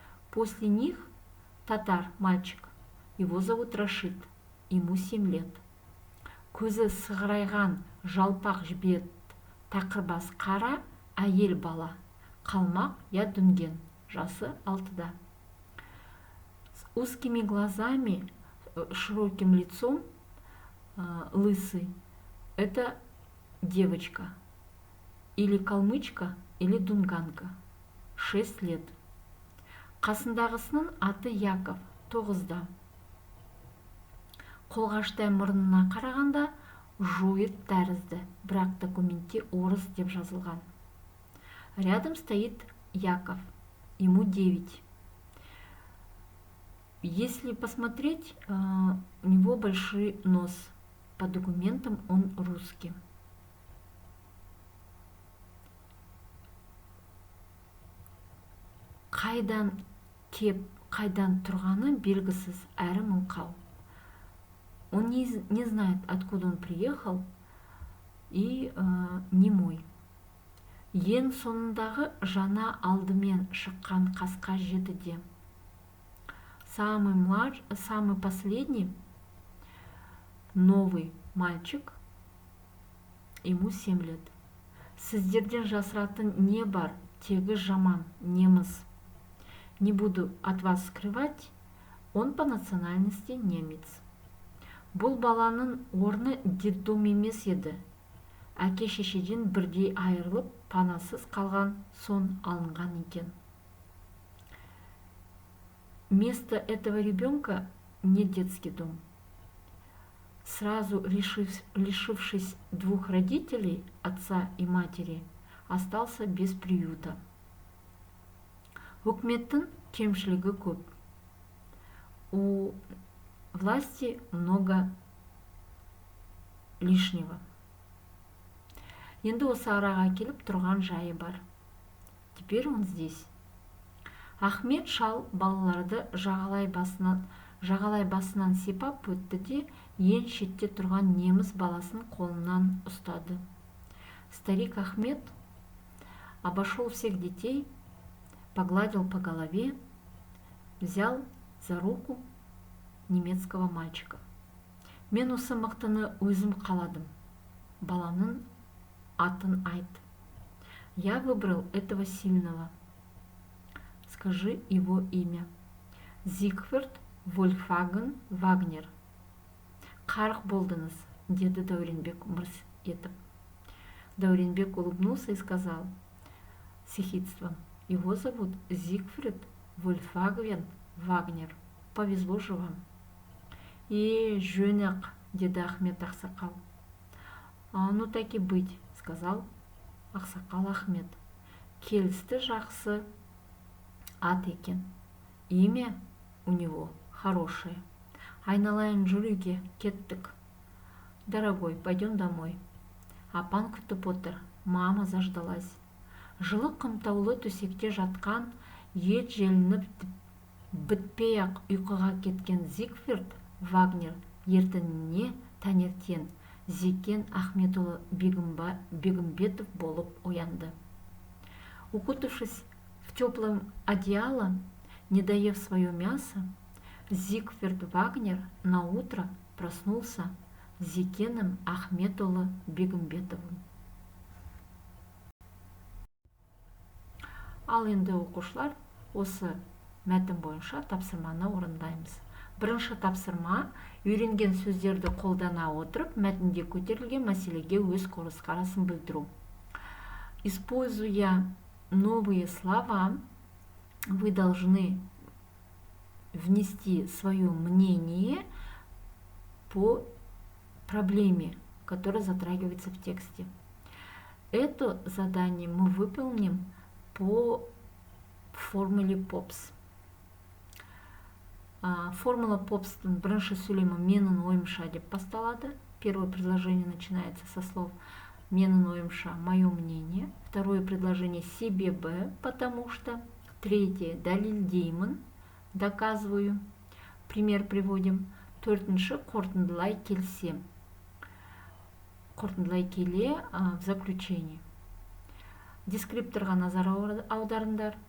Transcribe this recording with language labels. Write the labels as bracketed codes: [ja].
[ru] После них татар мальчик, его зовут Рашид, ему 7 лет. [kk] Көзі сығырайған жалпақ жібет, тақырбас қара әйел бала, қалмақ я дүнген, жасы 6-да. [ru] С узкими глазами, широким лицом, лысый, это девочка, или калмычка, или дунганка, 6 лет. [kk] Қасындағысының аты Яков, 9-да. Қолғаштай мұрнына қарағанда, жует тәрізді, бірақ документте орыс деп жазылған. [ru] Рядом стоит Яков, ему 9. Если посмотреть, у него большой нос. По документам он русский. [kk] Қайдан кеп, қайдан тұрғаны белгісіз, әрі мылқау. [ru] Он не знает, откуда он приехал, и немой. [kk] Ең соңындағы жаңа алдымен шыққан қасқа жетіде. [ru] Самый последний, новый мальчик, ему 7 лет. [kk] Сіздерден жасыратын не бар, тегі жаман, неміз. [ru] Не буду от вас скрывать, он по национальности немец. [kk] Бұл баланың орны детдом емес еді. Әке шешеден бірдей айырылып, панасыз қалған сон алынған екен. [ru] Место этого ребенка не детский дом. Сразу лишившись 2 родителей, отца и матери, остался без приюта. [kk] Үкіметтің кемшілігі көп. [ru] У власти много лишнего. [kk] Енді осы араға келіп тұрған жайы бар. [ru] Теперь он здесь. [kk] Ахмет шал балаларды жағалай басынан сипап өтті де, ең шетте тұрған неміс баласын қолынан ұстады. [ru] Старик Ахмет обошел всех детей, погладил по голове, взял за руку немецкого мальчика. [kk] Мен осы мықтыны өзім қаладым. Баланың атын айт. [ru] Я выбрал этого сильного. Скажи его имя. Зигфрид Вольфгаген Вагнер. [kk] Қарық болдыңыз, деді Дауренбек мырс етіп. [ru] Дауренбек улыбнулся и сказал с ехидством: его зовут Зигфрид Вольфгаген Вагнер. Повезло же вам. [kk] Жөн-ақ, деді Ахмет ақсақал. [ru] Ну так и быть, сказал ақсақал Ахмет. [kk] Келісті, жақсы ат екен. [ru] Имя у него хорошее. [kk] Айналайын, жүр, кеттік. [ru] Дорогой, пойдем домой. [kk] Апан күтіп отыр. [ru] Мама заждалась. [kk] Жылы қымтаулы төсекте жатқан, ет желініп бітпей-ақ ұйқыға кеткен Зигфрид Вагнер ертеңіне таңертең Зекен Ахметұлы Бегімбетов болып оянды. [ru] Укутавшись в теплом одеяло, не доев свое мясо, Зигфрид Вагнер на утро проснулся Зекеном Ахметұлы Бегімбетовым. [kk] Ал енді оқушылар, осы мәтін бойынша тапсырманы орындаймыз. Бірінші тапсырма: үйренген сөздерді қолдана отырып, мәтінде көтерілген мәселеге өз көзқарасын білдіру. [ru] Используя новые слова, вы должны внести свое мнение по проблеме, которая затрагивается в тексте. Это задание мы выполним по формуле POPS. [kk] Формула POPS бірінші сөйлемі менің ойымша деп басталады. [ru] Первое предложение начинается со слов [kk] менің ойымша, [ru] мое мнение. Второе предложение себебі, потому что. Третье дәлелдеймін, доказываю. Пример приводим. [kk] Төртінші қорытындылай келсем. Қорытындылай келе [ru] в заключении. [kk] Дескрипторға назар аударыңдар.